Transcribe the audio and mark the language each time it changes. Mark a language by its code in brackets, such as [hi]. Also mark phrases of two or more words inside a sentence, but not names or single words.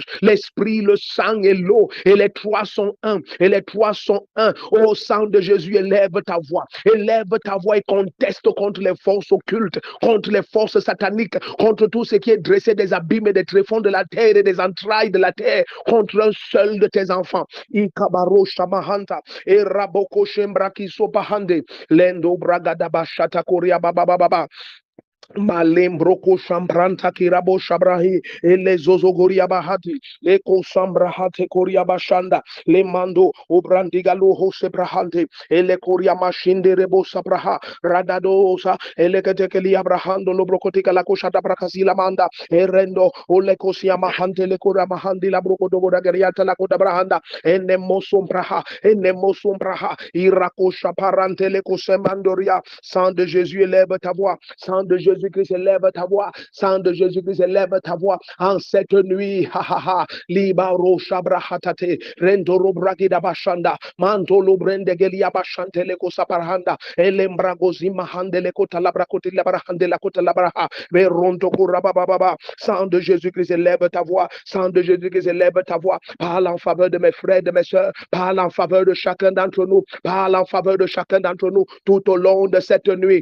[fr] L'esprit, le sang et l'eau. Et les trois sont un. Et les trois sont un. Ô sang de Jésus, élève ta voix. Élève ta voix et conteste contre les forces occultes, contre les forces sataniques, contre tout ce qui est dressé des abîmes et des tréfonds de la terre et des entrailles de la terre, contre un seul de tes enfants. Ikabaro Shamahanta. Et Raboko Shembraki Sopahande. Lendo Bragadaba Shatakoria Baba Baba. Malembroko Shambranta Kirabo Shabrahi, Ele Zozogoria Bahati, Leko Sambrahate Koria Bashanda, Le Mando, Obrandigalo Hose Brahante, Ele Koria Mashinde Rebo Sabraha, Radadosa, Ele Katekeli Abrahando, Lobrocotica la Coshata Bracasila Manda, Erendo, Olecosia Mahante, Le Cora Mahandi, la Brocodogo da Gariata, la Coda Brahanda, Enemosum Braha, Enemosum Braha, Irako Shaparante, Le Cosemandoria, sang de Jésus, élève ta voix, sang de Jésus-Christ, élève ta voix, sang de Jésus-Christ, élève ta voix, en cette nuit, ha ha ha, Libaro Shabrahatate, Rendoro Bragida Bashanda, Mantolo Brendegelia Bashante, Leko Saparhanda, Elembragozi Mahande, Leko Talabrakoti Labrahande, Lakota Labraha, Veronto Kurababa, sang de Jésus-Christ, élève ta voix, sang de Jésus-Christ, élève ta voix, parle en faveur de mes frères, de mes soeurs, parle en faveur de chacun d'entre nous, parle en faveur de chacun d'entre nous, tout au long de cette nuit.